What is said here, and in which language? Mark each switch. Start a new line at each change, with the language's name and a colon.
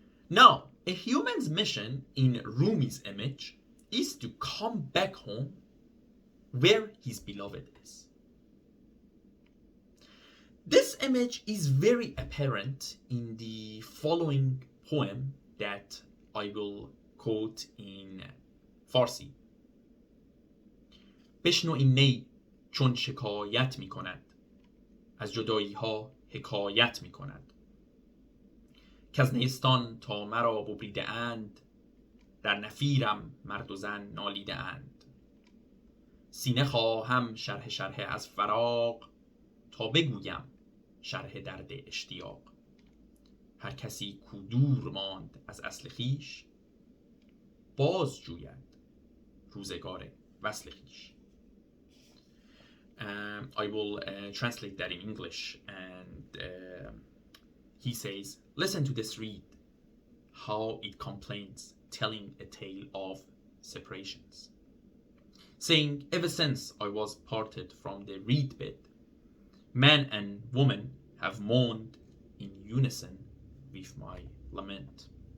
English: Now, a human's mission in Rumi's image is to come back home where his beloved is. This image is very apparent in the following poem that I will quote in Farsi.
Persian: بشنو این نی چون شکایت می کند از جدایی ها حکایت می کند که از نیستان تا مرا ببریده اند در نفیرم مرد و زن نالیده اند سینه خواهم شرح از فراق تا بگویم شرح درد اشتیاق هر کسی کو دور ماند از اصل خویش باز جوید روزگار وصل خویش.
English: I will translate that in English, and he says, listen to this reed, how it complains, telling a tale of separations, saying, ever since I was parted from the reed bed, man and woman have mourned in unison with my lament.